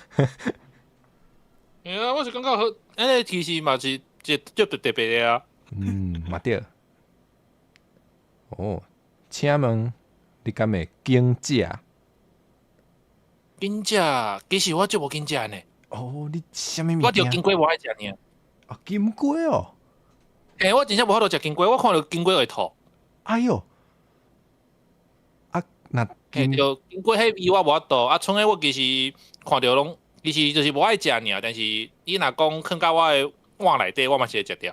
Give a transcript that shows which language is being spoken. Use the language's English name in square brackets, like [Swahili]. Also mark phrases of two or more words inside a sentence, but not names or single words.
[Min Nan Chinese] 我是感觉好，其实嘛是一足特别的啊。嘛对。哦，请问你敢会惊食？惊食，其实我足无惊食呢。哦，你啥物物件？我着金龟无爱食呢。金龟哦。我真正无法度食金龟，我看到金龟会吐。哎哟！那金龟迄味我无法度，剩诶我其实看到拢，其实就是无爱食尔，但是伊若讲囥到我诶碗内底，我嘛是会食掉。